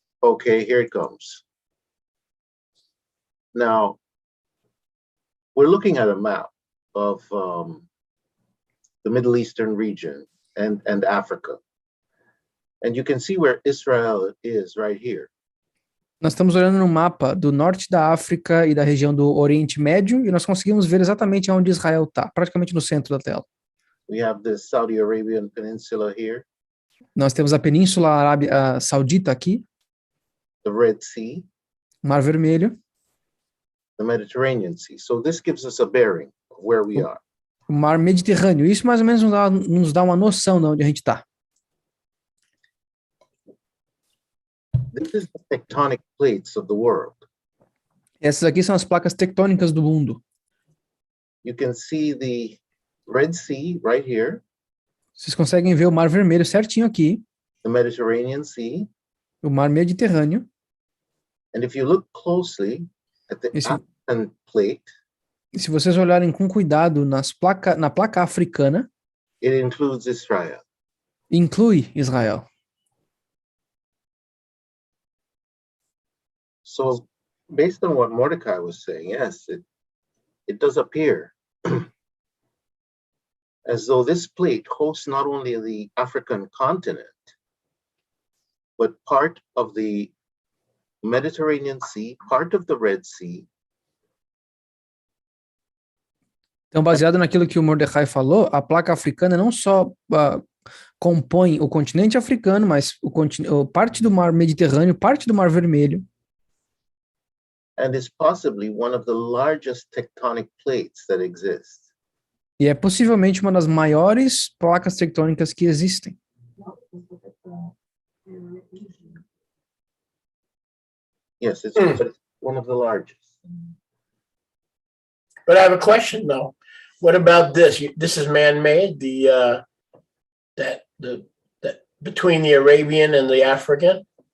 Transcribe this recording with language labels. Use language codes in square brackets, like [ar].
[en] Okay, here it comes. Now, we're looking at a map of the Middle Eastern region and Africa. And you can see where Israel is right here. [pt] Nós estamos olhando no mapa do norte da África e da região do Oriente Médio e nós conseguimos ver exatamente onde Israel está, praticamente no centro da tela. [en] We have the Saudi Arabian Peninsula here, [pt] Nós temos a Península Arábia Saudita aqui, [en] the Red Sea, [pt] Mar Vermelho, [en] the Mediterranean Sea. So this gives us a bearing of where we are. [pt] o Mar Mediterrâneo. Isso mais ou menos nos dá uma noção de onde a gente está. [en] This is the tectonic plates of the world. [pt] Essas aqui são as placas tectônicas do mundo. [en] You can see the Red Sea right here, [pt] Vocês conseguem ver o Mar Vermelho certinho aqui, [en] the Mediterranean Sea. [pt] o Mar Mediterrâneo. [en] And if you look closely at the [pt] Esse- [en] African plate, [pt] E se vocês olharem com cuidado na placa africana, [en] it includes Israel. [pt] inclui Israel. [en] So based on what Mordecai was saying, yes, it does appear as though this plate hosts not only the African continent, but part of the Mediterranean Sea, part of the Red Sea, [pt] Então, baseado naquilo que o Mordecai falou, a placa africana não só compõe o continente africano, mas parte do Mar Mediterrâneo, parte do Mar Vermelho, [en] and is possibly one of the largest tectonic plates that exist. [pt] e é possivelmente uma das maiores placas tectônicas que existem. [en] Yes, it's one of the largest. But I have a question though. What about this? This is man-made. That between the Arabian and the African.